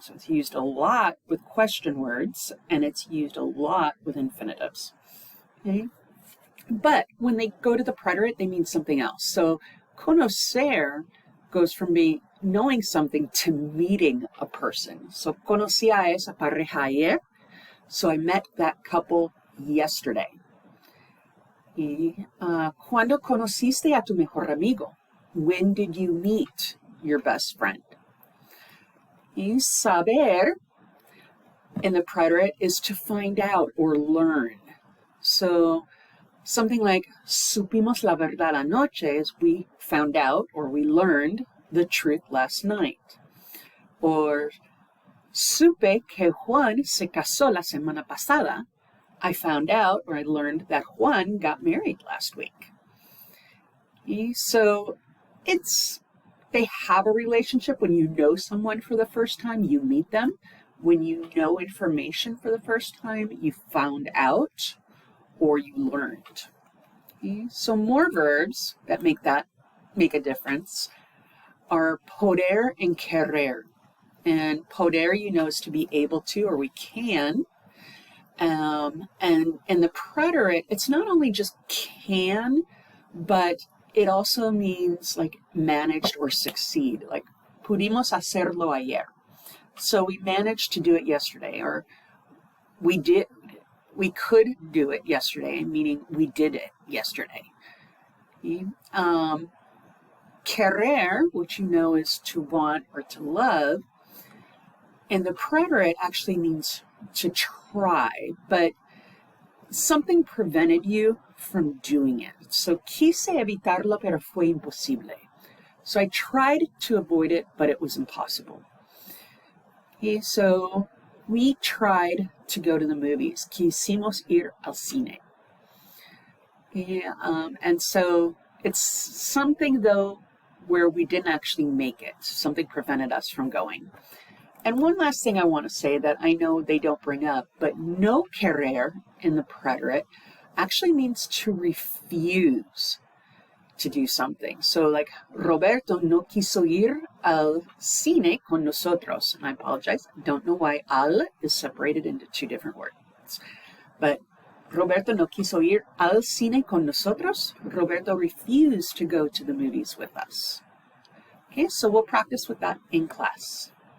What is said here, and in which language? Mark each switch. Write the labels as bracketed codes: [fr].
[en] So it's used a lot with question words, and it's used a lot with infinitives. Okay? But when they go to the preterite, they mean something else. So conocer goes from being knowing something to meeting a person. [es] So conocí a esa pareja ayer. [en] So I met that couple yesterday. [es] Y ¿cuándo conociste a tu mejor amigo? [en] When did you meet your best friend? Y saber in the preterite is to find out or learn. So something like [es] supimos la verdad anoche [en] is we found out or we learned the truth last night. [es] Or supe que Juan se casó la semana pasada. [en] I found out or I learned that Juan got married last week. So they have a relationship. When you know someone for the first time, you meet them. When you know information for the first time, you found out or you learned. Okay? So more verbs that make a difference are poder and querer. And poder, you know, is to be able to, or we can. And in the preterite, it's not only just can, but it also means like managed or succeed. [es] Like pudimos hacerlo ayer. [en] So we managed to do it yesterday, or we could do it yesterday, meaning we did it yesterday. Okay? Querer, which you know is to want or to love, and the preterite actually means to try, but something prevented you from doing it. [es] So quise evitarlo, pero fue imposible. [en] So I tried to avoid it, but it was impossible. Okay, so we tried to go to the movies. [es] Quisimos ir al cine. [en] Yeah, and so it's something, though, where we didn't actually make it. Something prevented us from going. And one last thing I want to say that I know they don't bring up, but no querer in the preterite actually means to refuse to do something. [es] So like, Roberto no quiso ir al cine con nosotros. [en] And I apologize, I don't know why al is separated into two different words. [es] But Roberto no quiso ir al cine con nosotros. [en] Roberto refused to go to the movies with us. Okay, so we'll practice with that in class.